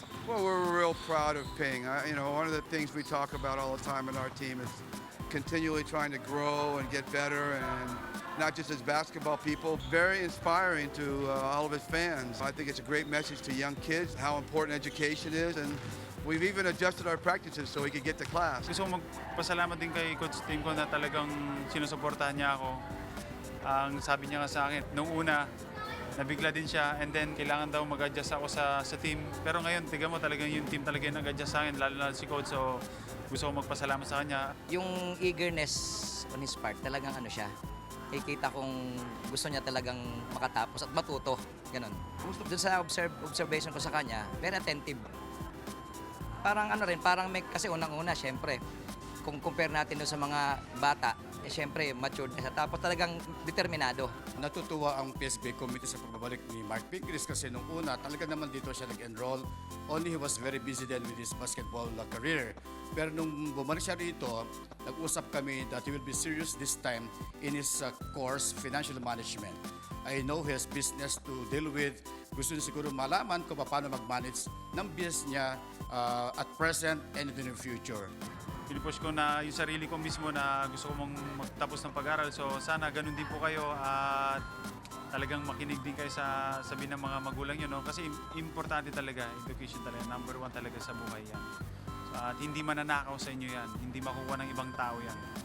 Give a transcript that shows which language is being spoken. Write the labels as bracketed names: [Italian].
[English] Well, we're real proud of Ping. One of the things we talk about all the time in our team is continually trying to grow and get better, and not just as basketball people, very inspiring to all of his fans. I think it's a great message to young kids, how important education is, and we've even adjusted our practices so we could get to class. [Filipino] Gusto ko magpasalamat din kay Coach Tim ko na talagang sinusuportahan niya ako. Ang sabi niya nga sa akin, nung una, nabigla din siya, [English] and then [Filipino] kailangan daw mag-adjust ako sa team. Pero ngayon, tiga mo talagang yung team talaga yung nag-adjust sa akin, lalo na si Coach. So gusto ko magpasalamat sa kanya. Yung [English] eagerness on his part, [Filipino] talagang ano siya. Kita kong gusto niya talagang makatapos at matuto. Ganon. Doon sa observation ko sa kanya, [English] very attentive. [Filipino] Parang parang may, kasi unang-una, syempre, kung compare natin doon sa mga bata, syempre, matured na siya. Tapos talagang determinado. Natutuwa ang PSB committee sa pagbabalik ni Mark Pingres kasi nung una, talaga naman dito siya nag-enroll. [English] Only he was very busy then with his basketball career. [Filipino] Pero nung bumalik siya rito, nag-usap kami [English] that he will be serious this time in his course, financial management. I know he has business to deal with. [Filipino] Gusto niya siguro malaman kung paano mag-manage ng business niya [English] at present and in the future. [Filipino] Pinipush ko na yung sarili ko mismo na gusto ko magtapos ng pag-aral. So sana ganun din po kayo at talagang makinig din kayo sa sabi ng mga magulang nyo. No? Kasi importante talaga, education talaga, number 1 talaga sa buhay yan. So, at hindi mananakaw sa inyo yan, hindi makuha ng ibang tao yan.